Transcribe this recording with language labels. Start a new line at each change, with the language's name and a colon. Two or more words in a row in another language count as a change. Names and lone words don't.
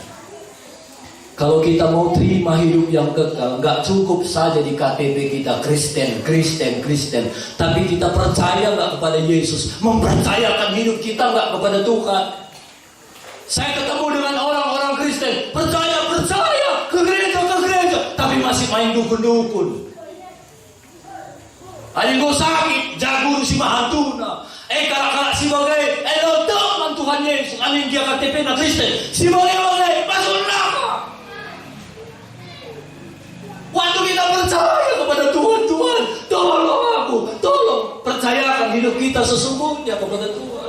Indonesian: Kalau kita mau terima hidup yang kekal, gak cukup saja di KTP kita Kristen, tapi kita percaya gak kepada Yesus, mempercayakan hidup kita gak kepada Tuhan. Saya ketemu dengan orang-orang Kristen, percaya ke gereja, tapi masih main dukun-dukun.
Batak Karo: Aling go sakit, jago si mahantuna. Kalak-kalak si bagay, teman Tuhan Yesus, aling dia KTP na Kristen, si bagay,
Indonesian: masuk neraka. Waktu kita percaya kepada Tuhan, tolong aku, tolong percayakan hidup kita sesungguhnya kepada Tuhan.